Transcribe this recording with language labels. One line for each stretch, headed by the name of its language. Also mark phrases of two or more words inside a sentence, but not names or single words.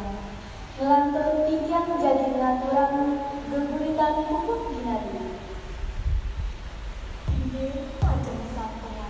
Balinese: Ngelantur tiang jadi ngaturan geguritan pupuk dinanti. Ini macam sampun